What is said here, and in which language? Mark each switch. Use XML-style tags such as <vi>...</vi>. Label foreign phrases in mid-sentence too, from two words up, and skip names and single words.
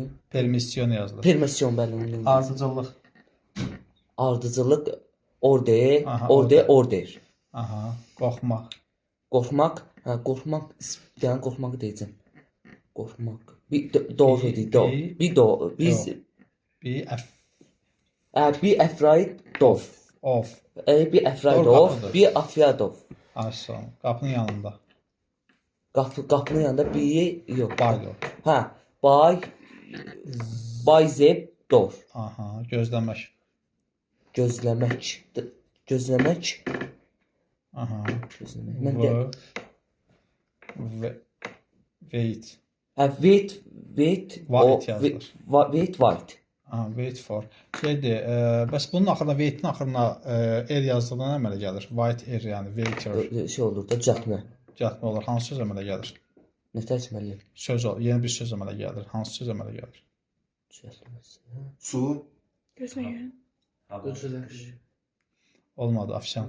<az>Permission yazılır. Permission, bəli. Ardıcıllıq. Ardıcıllıq. Order. Aha. Qorxmaq. Qorxmaq. Hə, qorxmaq. Yəni qorxmaq deyəcəm. Qorxmaq. Bir doğru deyil.</az> <en>Be afraid of. Be afraid of.</en> <az>Asıl. Qapının yanında. Qapının yanında yox. Baylo. Hə,</az> <en>by the door.</en> <az>Aha, gözləmək. Gözləmək. Aha. Mən deyəm.</az> <en>Wait.</en> <az>Hə,</az> <en>wait.</en> <az>White yazılır.</az> <en>White. Aha, wait for.</en> <az>Şeydir, bəs bunun axırına, wait-in axırına er yazdığında nə əmələ gəlir?</az> <en>White er, yəni waiter.</en> <az>Şey olur da, düzəltmə. Düzəltmə olur. Hansı söz əmələ gəlir? Nə tərcüməli? Söz olur. Yeni bir söz əmələ gəlir. Hansı söz əmələ gəlir? Düzəltməsi. Su. Gözləyin. Olmadı, ofisiant.</az>